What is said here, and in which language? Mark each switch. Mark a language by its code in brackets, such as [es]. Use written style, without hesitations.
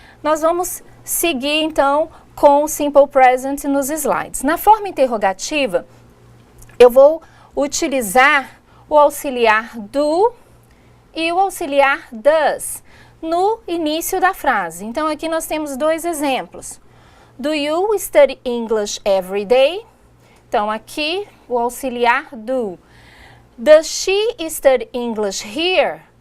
[pt] Nós vamos seguir, então, com o simple present nos slides. Na forma interrogativa, eu vou utilizar o auxiliar do e o auxiliar does no início da frase. Então, aqui nós temos dois exemplos. [en] Do you study English every day? [pt] Então, aqui o auxiliar do. [en] Does she study English here?